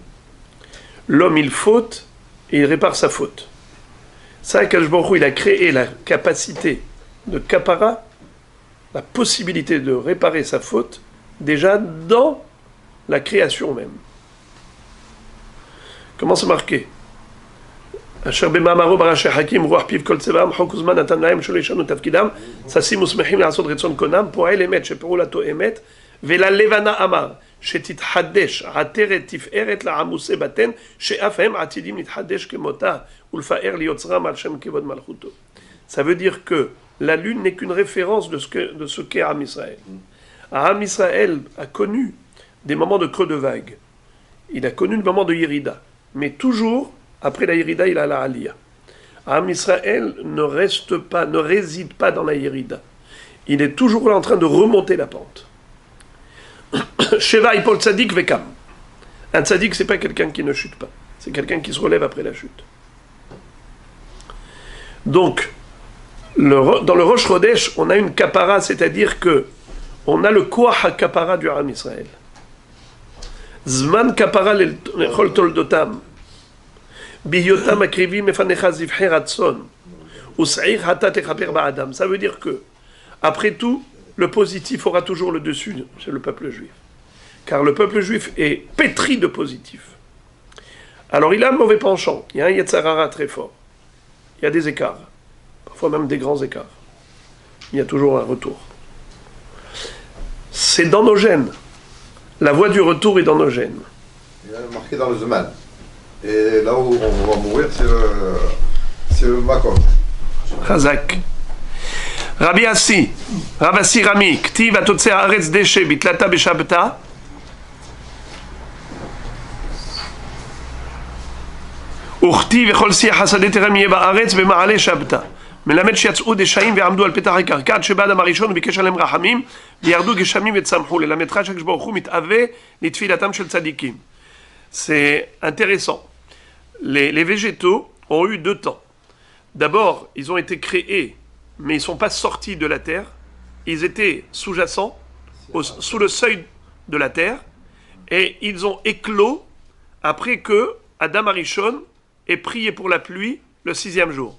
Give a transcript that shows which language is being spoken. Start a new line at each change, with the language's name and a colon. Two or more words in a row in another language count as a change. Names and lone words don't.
French: L'homme, il faute et il répare sa faute. Ça,
Hebrew: הקדוש ברוך הוא,
French: il a créé la capacité de kapara, la possibilité de réparer sa faute, déjà dans la création même. Comment c'est marqué?
Hebrew: אשר במאמרו בראשי חכים רוח פיו כל צבאם חוק וזמן נתן להם שלא ישנו תפקידם ששים ושמחים לעשות רצון קונם פועל אמת שפעולתו אמת וללבנה אמר שתתחדש עטרת תפארת לעמוסי בטן שאף הם עתידים להתחדש כמותה ולפאר ליוצרם על שם כבוד מלכותו.
French: Ça veut dire que la lune n'est qu'une référence de ce qu'est
Hebrew: עם ישראל. עם ישראל
French: a connu des moments de creux de vague. Il a connu des moments de Yérida. Mais toujours, après la Yérida, il a la Aliyah.
Hebrew: עם ישראל
French: ne réside pas dans la Yérida. Il est toujours là en train de remonter la pente.
Hebrew: שבע יפול צדיק וקם.
French: Un Tzadik, c'est pas quelqu'un qui ne chute pas. C'est quelqu'un qui se relève après la chute. Donc, dans le Rosh Chodesh, on a une kapara, c'est-à-dire que on a le
Hebrew: כח הכפרה
French: du
Hebrew: עם ישראל. זמן כפרה לכל תולדותם. בהיותם מקריבים לפניך זבחי רצון. ושעיר חטאת לכפר בעדם.
French: Ça veut dire que, après tout, le positif aura toujours le dessus chez le peuple juif. Car le peuple juif est pétri de positif. Alors il a un mauvais penchant. Il y a un Yetzarara très fort. Il y a des écarts. Parfois même des grands écarts. Il y a toujours un retour. C'est dans nos gènes. La voie du retour est dans nos gènes. Il est marqué dans le Zeman. Et là où on va mourir, c'est le Makom. Chazak.
Aramaic: רבי אסי רבי אסי רמי כתיב ותוצא הארץ דשא בתלתא בשבתא.
Hebrew: וכתיב וכל שיח השדה תרם יהיה בארץ במעלה שבתא. מלמד שיצאו דשאים ועמדו על פתח הקרקע עד שבא אדם הראשון וביקש עליהם רחמים וירדו גשמים וצמחו. ללמדך שהקדוש ברוך הוא מתאווה לתפילתם של צדיקים.
French: C'est intéressant. Les végétaux ont eu deux temps. D'abord, ils ont été créés, mais ils ne sont pas sortis de la terre. Ils étaient sous-jacents, sous le seuil de la terre, et ils ont éclos après que
Hebrew: אדם הראשון
French: ait prié pour la pluie le 6e jour.